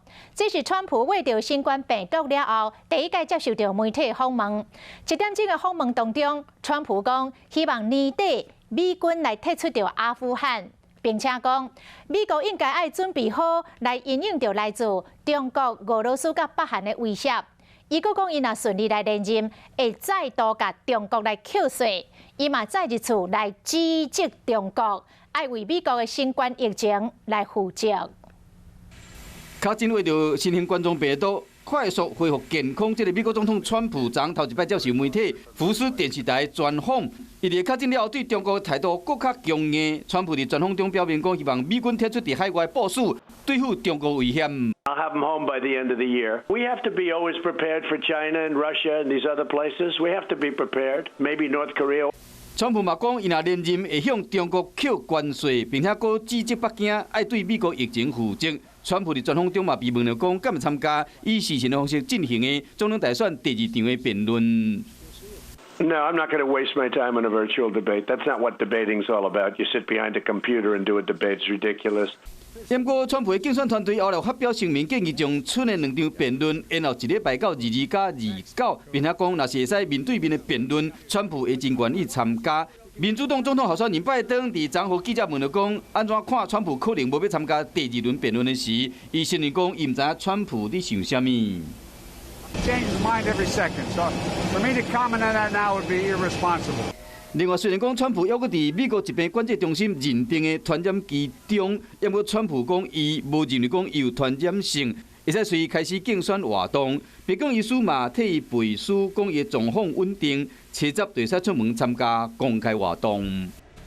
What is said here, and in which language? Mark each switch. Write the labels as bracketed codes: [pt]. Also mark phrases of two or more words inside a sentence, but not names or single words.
[nan] 这是川普为着新冠病毒了后第一届接受到媒体访问。一点钟的访问当中，川普讲希望年底美军来退出到阿富汗，并且讲美国应该要准备好来应应着来自中国、俄罗斯甲北韩的威胁。伊阁讲，伊若顺利来连任，会再度甲中国来扣税。伊嘛再一次来指责中国，爱为美国的新冠疫情来负责。较真为着新型冠状病毒快速恢复健康，这个美国总统川普昨头一摆接受媒体福斯电视台专访，伊伫较真了后对中国态度更较强硬。川普伫专访中表明讲，希望美军撤出伫海外部署，对付中国危险。 [en] I'll have them home by the end of the year. We have to be always prepared for China and Russia and these other places. We have to be prepared. Maybe North Korea. [nan] 川普嘛讲，伊若连任会向中国扣关税，并且佫指责北京爱对美国疫情负责。川普伫专访中嘛被问到讲，敢会参加以视讯的方式进行的总统大选第二场的辩论。 [en] No, I'm not going to waste my time on a virtual debate. That's not what debating's all about. You sit behind a computer and do a debate. It's ridiculous. [nan] 不过，川普的竞选团队后来发表声明，建议将剩的2场辩论延后1礼拜到22加29，并且讲，若是会使面对面的辩论，川普会真愿意参加。民主党总统候选人拜登伫昨互记者问到讲，安怎看川普可能无要参加第2轮辩论的时，伊承认讲，伊唔知影川普伫想啥物。 [en] Change his mind every second. So for me to comment on that now would be irresponsible. [nan] 另外，虽然讲川普还阁伫美国疾病管制中心认定的传染期中，不过川普讲伊无认为讲伊有传染性，会使随开始竞选活动。白宫医师嘛替伊背书，讲伊的状况稳定，7月就会使出门参加公开活动。